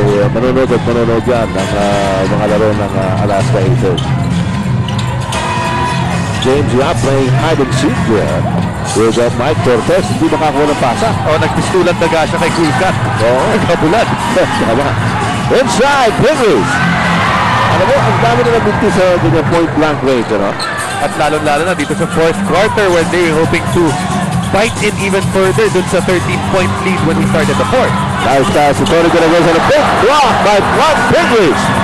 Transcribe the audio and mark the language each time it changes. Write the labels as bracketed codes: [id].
[tl] Manonood at manonood yan ng mga laro ng Alaska Aces. [en] James Yap playing hide and seek there with Mike Cortez. [tl] Hindi makakuha ng pasa. Nagpistulan na siya kay Kulkat. Nagkabulan. [en] Inside, Pingles. [tl] Alam mo, ang dami na nabinti sa point blank range, ano? At lalo-lalo na dito sa [en] fourth quarter where they're hoping to fight it even further [tl] dun sa [en] 13-point lead when we started the fourth. Nice pass. The Tony gonna go on a big block by Mike Pingles.